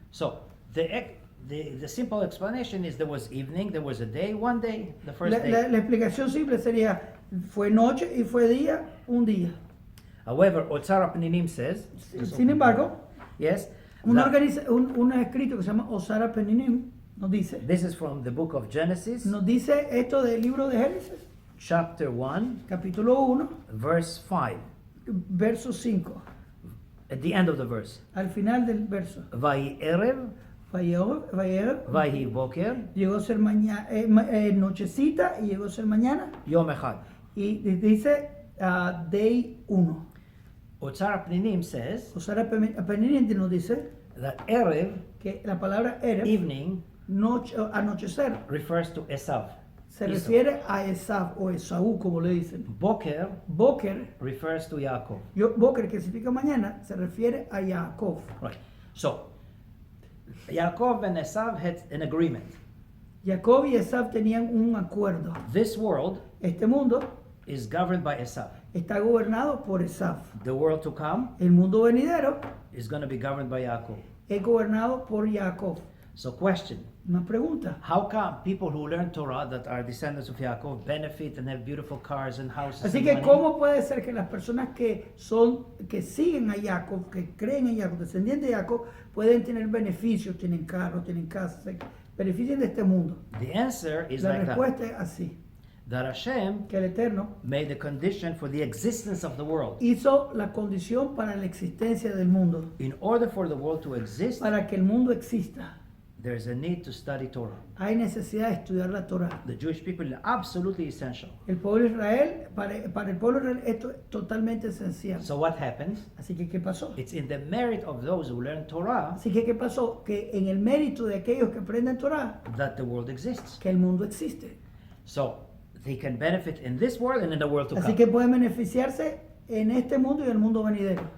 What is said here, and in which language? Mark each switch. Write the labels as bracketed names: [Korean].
[English] So, the simple explanation is there was evening, there was a day, one day, the first day. [Spanish] La explicación simple sería, fue noche y fue día, un día. [English] However, Otzar Peninim says, [Spanish] Sin embargo, [English] yes, [Spanish] un [English] that- [Spanish] escrito que se llama Osara Peninim nos dice, [English] this is from the book of Genesis, [Spanish] nos dice esto del libro de Génesis, [English] chapter 1, [Spanish] capítulo 1, [English] verse 5, [Spanish] verso 5, [English] at the end of the verse. [Spanish] al final del verso. [Hebrew] Vayhi Erev, Vayhi Boker, [Spanish] Llegó a ser nochecita y llegó a ser mañana. [Hebrew] Yom Echad. [Spanish] Y dice [English] day 1. Otzar Peninim says [Spanish] Osara Peninim nos dice [English] that Erev, [Spanish] que la palabra Erev, [English] evening, [Spanish] anochecer, [English] refers to Esav. [Spanish] se [English] Esau. [Spanish] refiere a Esav o Esaú, como le dicen. [Hebrew] Boker Boker, [English] refers to Yaakov. [Spanish] Boker, que significa mañana, se refiere a Jacob. [English] Right. So, Yaakov and Esav had an agreement. [Spanish] Jacob y Esav tenían un acuerdo. [English] This world [Spanish] Este mundo [English] is governed by Esav. [Spanish] está gobernado por Esav. [English] The world to come [Spanish] El mundo venidero [English] is going to be governed by Yaakov. [Spanish] es gobernado por Jacob. [English] So question, [Spanish] Una pregunta. [English] how come people who learn Torah that are descendants of Yaakov benefit and have beautiful cars and houses [Spanish] Así [English] and [Spanish] que [English] money? [Spanish] ¿cómo puede ser que las personas que siguen a Jacob, que creen en Jacob, descendientes de Jacob, pueden tener beneficios, tienen carros, tienen casas, se benefician de este mundo? [English] The answer is [Spanish] La [English] like that. [Spanish] respuesta es así, [English] That Hashem [Spanish] que el Eterno [English] made the condition for the existence of the world. [Spanish] hizo la condición para la existencia del mundo, [English] In order for the world to exist, [Spanish] para que el mundo exista. [English] there is a need to study Torah. [Spanish] Hay necesidad de estudiar la Torá. [English] The Jewish people are absolutely essential. [Spanish] El pueblo de Israel, para el pueblo de Israel esto es totalmente esencial. [English] So what happens? [Spanish] Así que, ¿qué pasó? [English] It's in the merit of those who learn Torah [Spanish] Así que, ¿qué pasó? Que en el mérito de aquellos que aprenden Torá, [English] that the world exists. [Spanish] que el mundo existe. [English] So they can benefit in this world and in the world to [Spanish] Así [English] come. [Spanish] que pueden beneficiarse en este mundo y en el mundo venidero.